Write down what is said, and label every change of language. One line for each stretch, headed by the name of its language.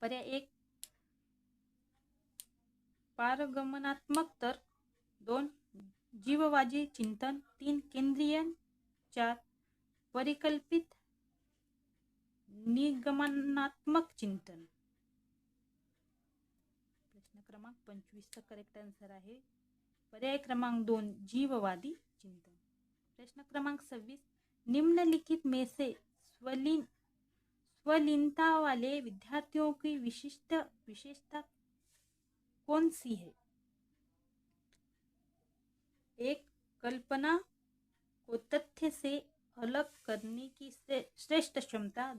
Hindi: पर्याय 1 पारगमनात्मक तर्क। 2 जीववादी चिंतन। 3 केंद्रीय। 4 परिकल्पित निगमनात्मक चिंतन।
Marathi: प्रश्न क्रमांक 25 चा करेक्ट आंसर आहे पर्याय क्रमांक 2 जीववादी चिंतन।
Hindi: प्रश्न क्रमांक 26 निम्नलिखित में से स्वलीनता वाले विद्यार्थियों की विशेषता कौन सी है? 1 कल्पना को तथ्य से अलग करने की श्रेष्ठ क्षमता।